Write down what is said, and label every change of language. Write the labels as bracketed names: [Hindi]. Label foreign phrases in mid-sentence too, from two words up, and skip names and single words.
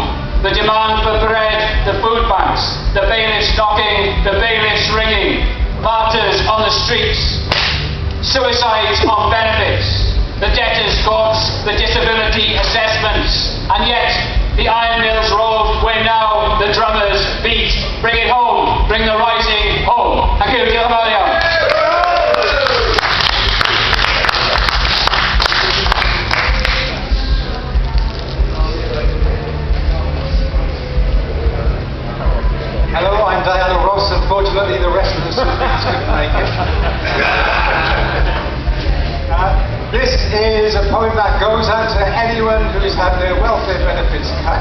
[English] The demand for bread, the food banks, the bailiffs knocking, the bailiffs ringing, martyrs on the streets, suicides on benefits, the debtors' courts, the disability assessments, and yet the iron mills rolled where now the drummers beat. Bring it home. Bring the rising home. Thank you. [Welsh] Diolch yn fawr iawn. [English] Hello, I'm Diana Ross. Unfortunately, the rest of the students couldn't make it. This is a poem that goes out to anyone who's had their welfare benefits cut.